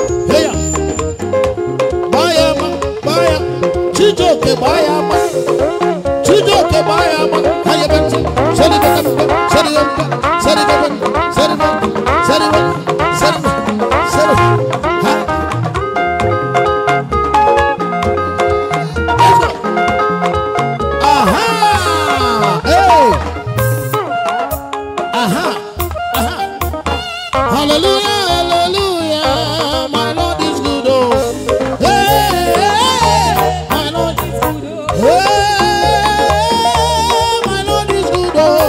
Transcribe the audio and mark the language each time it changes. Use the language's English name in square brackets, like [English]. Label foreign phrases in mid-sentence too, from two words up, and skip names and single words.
[Igbo] Hey, ya. Gbaa ya ama, gbaa ya. Chijioke, gbaa ya ama. Chijioke, gbaa ya ama. Ha ya ebe ntị. Seri ebe ebe, seri ebe ebe, seri ebe ebe, seri ebe, seri ebe, seri. Ha. [English] Let's go. Aha! Hey! Aha! Aha! Hallelujah, hallelujah. My Lord is good, oh. Hey, hey, hey. My Lord is good, oh. Hey, my Lord is good, oh.